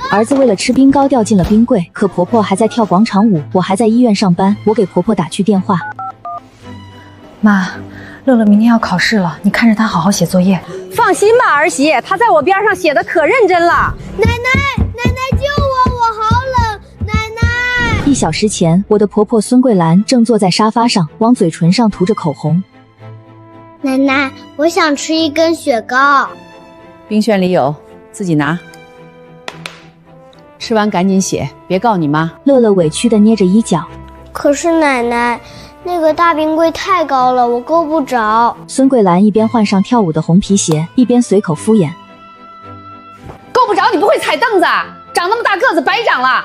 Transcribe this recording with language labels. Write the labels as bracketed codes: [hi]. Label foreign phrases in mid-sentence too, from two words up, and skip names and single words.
[zh] 兒子為了吃冰糕掉進了冰櫃，可婆婆還在跳廣場舞，我還在醫院上班，我給婆婆打去電話。媽，樂樂明天要考試了，你看着他好好寫作業。放心吧，兒媳，他在我邊上寫的可認真了。奶奶救我，我好冷，奶奶。 1小时前，我的婆婆孙桂蘭正坐在沙發上，往嘴唇上涂着口紅。奶奶，我想吃一根雪糕。冰箱裡有，自己拿。吃完趕緊寫，別告你媽。樂樂委屈地捏着衣角。可是奶奶，那個大冰櫃太高了，我夠不着。孫桂蘭一邊換上跳舞的紅皮鞋，一邊隨口敷衍。夠不着你不會踩凳子，長那麼大個子白長了。